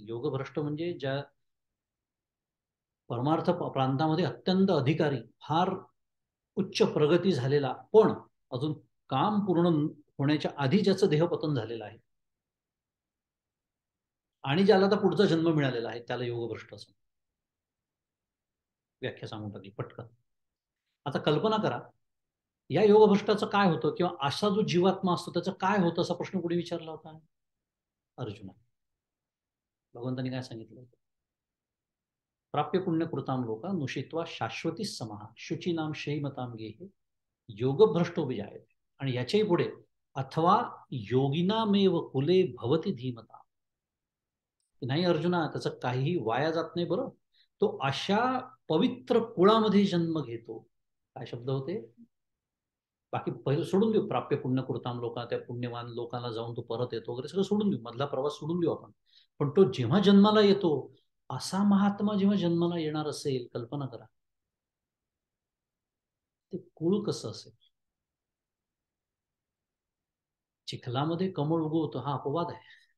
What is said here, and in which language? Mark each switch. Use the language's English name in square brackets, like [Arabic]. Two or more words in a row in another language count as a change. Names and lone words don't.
[Marathi] योग भ्रष्ट म्हणजे ज्या परमार्थ प्रांतामध्ये अत्यंत अधिकारी, फार उच्च प्रगती झालेला, पण अजून काम पूर्ण होण्याच्या आधी ज्याचं देहपतन झालेलं आहे आणि ज्याला आता पुढचा जन्म मिळालेला आहे त्याला योगभ्रष्ट असं व्याख्या सांगून टाकली पटकन. आता कल्पना करा, या योगभ्रष्टाचं काय होतं किंवा असा जो जीवात्मा असतो त्याचं काय होतं असा प्रश्न कुठे विचारला होता अर्जुना. भगवंतांनी काय सांगितलं होतं? [Sanskrit] प्राप्य पुण्यकृताम लोका नुषित्वा शाश्वती समाहा शुचीनाम श्रीमताम गेहे योगभ्रष्टो विजायते. [Marathi] आणि याच्याही पुढे [Sanskrit] अथवा योगिनामेव कुले भवती धीमता. [Marathi] नाही अर्जुना, त्याचं काहीही वाया जात नाही बरं. तो अशा पवित्र कुळामध्ये जन्म घेतो. काय शब्द होते? बाकी पहिलं सोडून देऊ, [Sanskrit] प्राप्य पुण्य कृताम लोका, [Marathi] त्या पुण्यवान लोकांना जाऊन तो परत येतो वगैरे सगळं सोडून देऊ, मधला प्रवास सोडून देऊ आपण. पण तो जेव्हा जन्माला येतो, असा महात्मा जेव्हा जन्माला येणार असेल, कल्पना करा ते कुळ कसं असेल. चिखलामध्ये कमळ उगवतो हा अपवाद आहे.